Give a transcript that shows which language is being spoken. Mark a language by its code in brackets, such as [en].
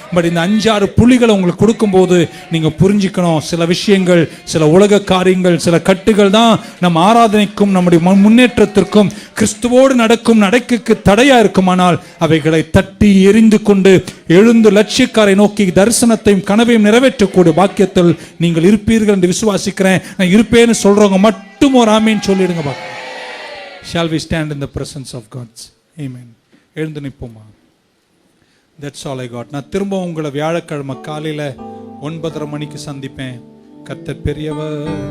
[ta] But இந்த 5-6 புள்ளிகளை உங்களுக்கு கொடுக்கும்போது நீங்க புரிஞ்சுக்கணும், சில விஷயங்கள், சில உலக காரியங்கள், சில கட்டுகள் தான் நம்ம ஆராதனைக்கும் நம்முடைய முன்னேற்றத்திற்கும் கிறிஸ்துவோடு நடக்கும் நடக்குக்கு தடையா இருக்குமானால் அவைகளை தட்டி எரிந்து கொண்டு எழுந்து லட்சியக்காரை நோக்கி தரிசனத்தையும் கனவையும் நிறைவேற்றக்கூடிய பாக்கியத்தில் நீங்கள் இருப்பீர்கள் என்று விசுவாசிக்கிறேன். நான் இருப்பேன்னு சொல்றவங்க மட்டும் ஒரு ஆமீன் சொல்லிடுங்க. [en] Shall we stand in the presence of God? Amen. [ta] எழுந்து நிற்போமா? [en] That's all I got. [ta] நான் திரும்ப உங்களை வியாழக்கிழமை காலையில 9:30 மணிக்கு சந்திப்பேன். கர்த்தர் பெரியவர்.